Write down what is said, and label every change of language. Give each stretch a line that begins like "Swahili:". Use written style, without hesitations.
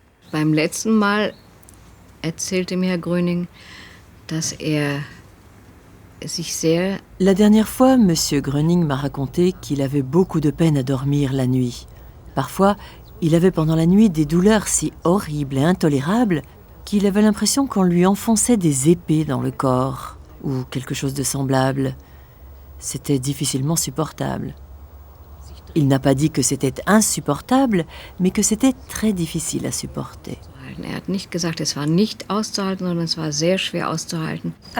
German: Beim letzten Mal erzählte mir Herr Gröning, dass sich sehr...
French: La dernière fois, M. Gröning m'a raconté qu'il avait beaucoup de peine à dormir la nuit. Parfois, il avait pendant la nuit des douleurs si horribles et intolérables qu'il avait l'impression qu'on lui enfonçait des épées dans le corps, ou quelque chose de semblable. C'était difficilement supportable. Il n'a pas dit que c'était insupportable, mais que c'était très difficile à supporter.
German: hat nicht gesagt, es war nicht auszuhalten, sondern es war sehr schwer auszuhalten.